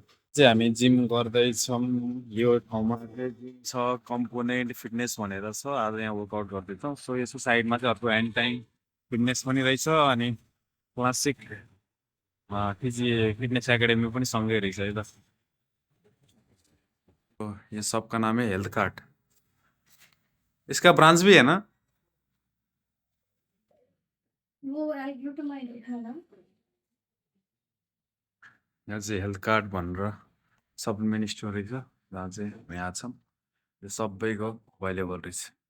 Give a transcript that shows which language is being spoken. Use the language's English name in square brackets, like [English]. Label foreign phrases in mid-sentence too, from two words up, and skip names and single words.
[Nepali] चाहिँ हामी जिम गर्दैछौँ। यो ठाउँमा चाहिँ जिम छ, कम्पोनेन्ट फिटनेस भनेर छ। आज यहाँ वर्कआउट गर्दैछौँ। सो यसको साइडमा चाहिँ अर्को एनी टाइम फिटनेस पनि रहेछ अनि क्लासिक फिटनेस एकेडमी पनि सँगै रहेछ है त। [Hindi] तो ये सबका नाम है हेल्थ कार्ट। इसका ब्रांच भी है ना? [Nepali] यहाँ चाहिँ हेल्थ कार्ड भनेर [English] supplement store [Nepali] रहेछ, जहाँ चाहिँ यहाँ छौँ। यो सबैको अभाइलेबल रहेछ।